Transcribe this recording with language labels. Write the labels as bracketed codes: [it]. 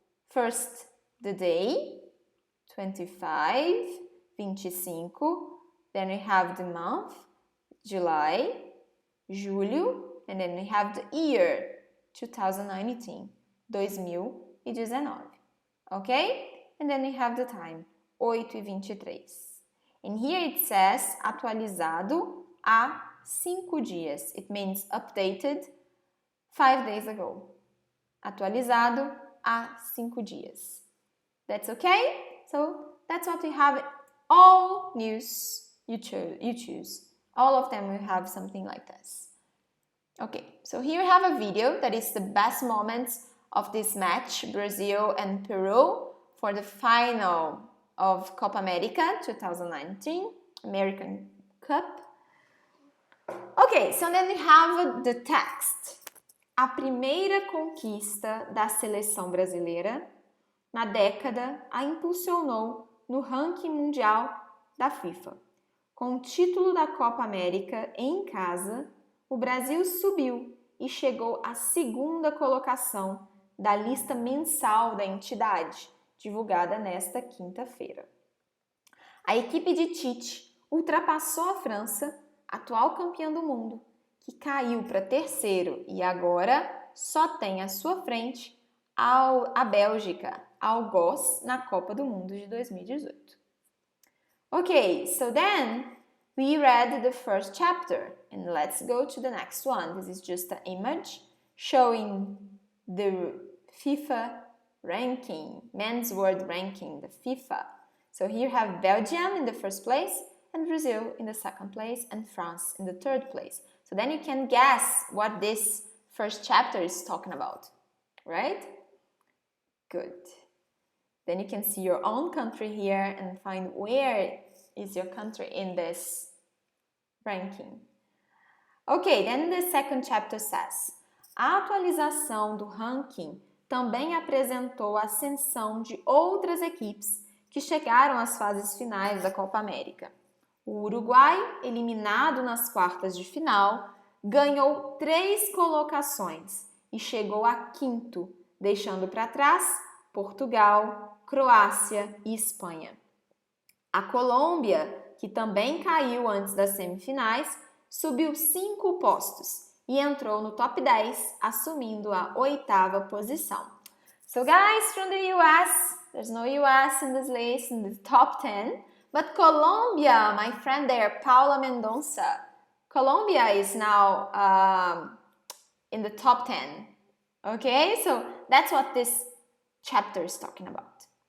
[en] First, the day, 25, 25, then we have the month, July, julho, and then we have the year, 2019. 2019, okay? And then we have the time, 8:23. And here it says [pt] atualizado há 5 dias. [en] It means updated 5 days ago. [pt] Atualizado há 5 dias. [en] That's okay? So that's what we have all news you choose. All of them will have something like this. Okay, so here we have a video that is the best moments of this match, Brazil and Peru, for the final of Copa America 2019, American Cup. Okay, so then we have the text. [pt] A primeira conquista da seleção brasileira na década a impulsionou no ranking mundial da FIFA. Com o título da Copa América em casa, o Brasil subiu e chegou à segunda colocação da lista mensal da entidade, divulgada nesta quinta-feira. A equipe de Tite ultrapassou a França, atual campeã do mundo, que caiu para terceiro e agora só tem à sua frente a Bélgica, algoz na Copa do Mundo de 2018. [en] Okay, so then we read the first chapter and let's go to the next one. This is just an image showing the FIFA ranking, men's world ranking, the FIFA. So here you have Belgium in the first place and Brazil in the second place and France in the third place. So then you can guess what this first chapter is talking about, right? Good. Then you can see your own country here and find where is your country in this ranking. Okay, then the second chapter says, [pt] a atualização do ranking também apresentou a ascensão de outras equipes que chegaram às fases finais da Copa América. O Uruguai, eliminado nas quartas de final, ganhou 3 colocações e chegou a quinto, deixando para trás Portugal, Croácia e Espanha. A Colômbia, que também caiu antes das semifinais, subiu 5 postos e entrou no top 10, assumindo a 8ª posição. [en] So guys, from the US, there's no US in this list, in the top 10, but Colombia, my friend there, Paula Mendonça, Colombia is now in the top 10. Okay, so that's what this chapter is talking about.